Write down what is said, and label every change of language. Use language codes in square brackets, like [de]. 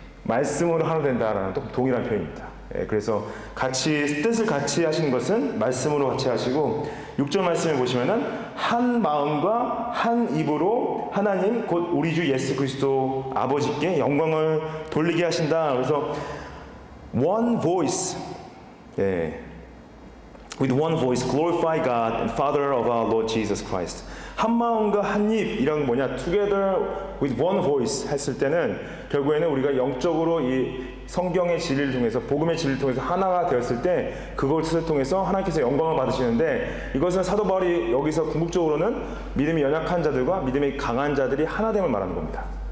[ko] 말씀으로 하나 된다라는 동일한 표현입니다. 그래서 뜻을 같이 하시는 것은 말씀으로 같이 하시고, 6절 말씀에 보시면은 한 마음과 한 입으로 하나님 곧 우리 주 예수 그리스도 아버지께 영광을 돌리게 하신다. 그래서 [en] one voice, with one voice glorify God and Father of our Lord Jesus Christ. [ko] 한 마음과 한 입이란 뭐냐? [en] Together with one voice [ko] 했을 때는 결국에는 우리가 영적으로 이 성경의 진리를 통해서, 복음의 진리를 통해서 하나가 되었을 때 그것을 통해서 하나님께서 영광을 받으시는데, 이것은 사도 바울이 여기서 궁극적으로는 믿음이 연약한 자들과 믿음이 강한 자들이 하나됨을 말하는 겁니다.